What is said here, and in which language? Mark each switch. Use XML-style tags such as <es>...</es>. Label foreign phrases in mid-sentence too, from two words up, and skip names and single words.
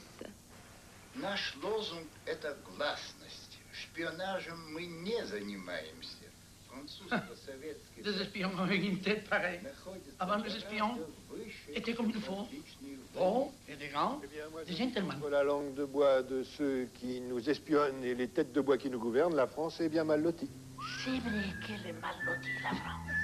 <ru>Наш лозунг – это гласность. Шпионажем мы не занимаемся. Французско-советский</ru> <fr>Des espions avec une tête pareille. Avant, les espions étaient comme il faut. Bons, élégants, des gentlemen. Entre la langue de bois de ceux qui nous espionnent et les têtes de bois qui nous gouvernent, la France est bien mal lotie. C'est vrai qu'elle est mal lotie, la France.</fr>